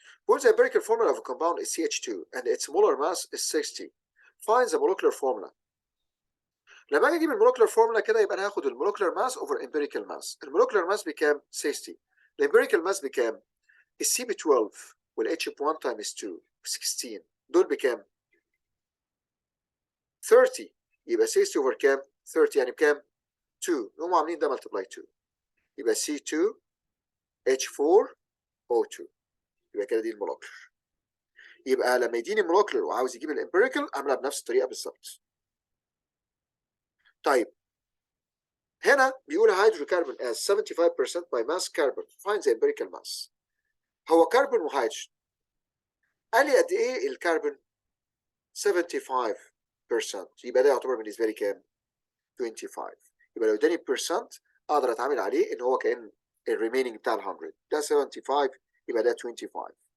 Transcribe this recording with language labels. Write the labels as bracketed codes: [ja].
[en] What's the empirical formula of a compound is CH2 and its molar mass is 60. Find the molecular formula. [ar] لما اجي اجيب المولكيولر فورمولا كده يبقى انا هاخد المولكيولر ماس اوفر امبيريكال ماس. المولكيولر ماس بكام؟ 60. الامبيريكال ماس بكام؟ السي ب 12 والاتش ب 1 تايمز 2 ب 16. دول بكام؟ 30. يبقى 60 اوفر كام؟ 30 يعني بكام؟ 2. نقوم عاملين ده ملتبلاي 2 يبقى C2 H4 O2. يبقى كده دي المولكيولر. يبقى لما يديني المولكيولر وعاوز يجيب الامبيريكال اعملها بنفس الطريقه بالظبط. طيب هنا بيقول [en] hydrocarbon as 75% by mass carbon find the empirical mass. [ar] هو كربون وهيدروجين قال لي قد ايه الكربون 75% يبقى ده يعتبر بالنسبه لي كام 25. يبقى لو اداني بيرسنت اقدر اتعامل عليه ان هو كان الريميننج بتاع ال 100 ده 75 يبقى ده 25.